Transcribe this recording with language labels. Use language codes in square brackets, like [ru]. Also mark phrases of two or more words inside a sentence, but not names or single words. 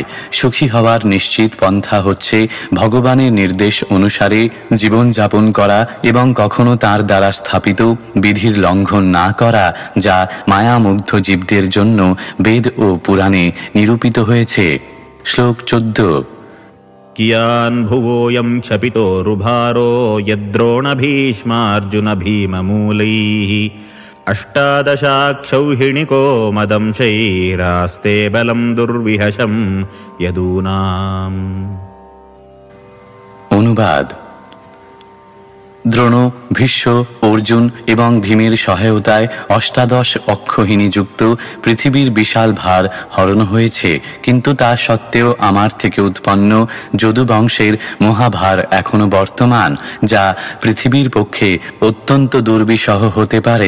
[bn] সুখী হওয়ার নিশ্চিত পন্থা হচ্ছে ভগবানের নির্দেশ অনুসারে জীবনযাপন করা এবং কখনো তার দ্বারা স্থাপিত বিধির লঙ্ঘন না করা, যা মায়ামুগ্ধ জীবদের জন্য বেদ ও পুরাণে নিরূপিত হয়েছে। শ্লোক 14। [sa] कियान् भुवोऽयं क्षपितोरुभारो यद्रोणभीष्मार्जुनभीममूलैः अष्टादशाक्षौहिणिको मदंशैरास्ते बलं दुर्विहशं यदूनाम्। [bn] অনুবাদ: দ্রোণ, ভীষ্ম, অর্জুন এবং ভীমের সহায়তায় অষ্টাদশ অক্ষহিনী যুক্ত পৃথিবীর বিশাল ভার হরণ হয়েছে, কিন্তু তা সত্ত্বেও আমার থেকে উৎপন্ন যদুবংশের মহাভার এখনো বর্তমান, যা পৃথিবীর পক্ষে অত্যন্ত দুর্বিষহ হতে পারে।